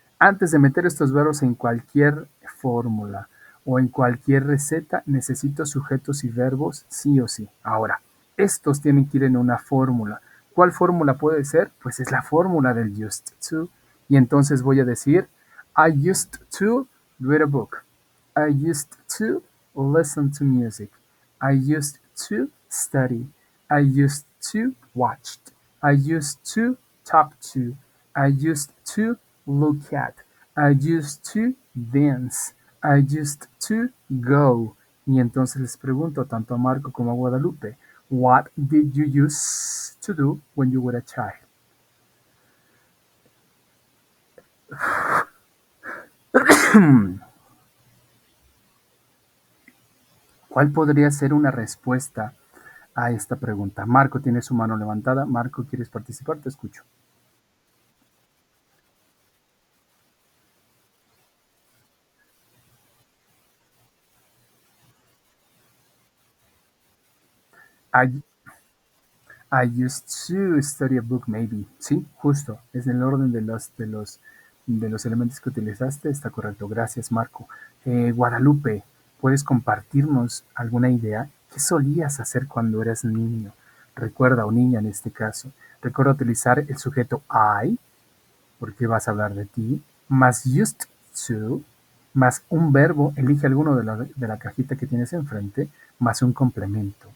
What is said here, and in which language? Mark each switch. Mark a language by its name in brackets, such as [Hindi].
[Spanish] Antes de meter estos verbos en cualquier fórmula o en cualquier receta, necesito sujetos y verbos sí o sí. Ahora, estos tienen que ir en una fórmula. ¿Cuál fórmula puede ser? Pues es la fórmula del used to. Y entonces voy a decir, [English] I used to read a book. I used to listen to music. I used to study. I used to watch. I used to talk to. I used to look at. I used to dance. I used to go. [Spanish] Y entonces les pregunto tanto a Marco como a Guadalupe, [English] what did you used to do when you were a child? [Spanish] ¿Cuál podría ser una respuesta a esta pregunta? Marco tiene su mano levantada. Marco, ¿quieres participar? Te escucho. [English] I, I used to study a book, maybe. [Spanish] Sí, justo. Es en el orden de los elementos que utilizaste. Está correcto. Gracias, Marco. Guadalupe, ¿puedes compartirnos alguna idea? ¿Qué solías hacer cuando eras niño? Recuerda, o niña en este caso. Recuerda utilizar el sujeto I, porque vas a hablar de ti, más used to, más un verbo, elige alguno de la cajita que tienes enfrente, más un complemento.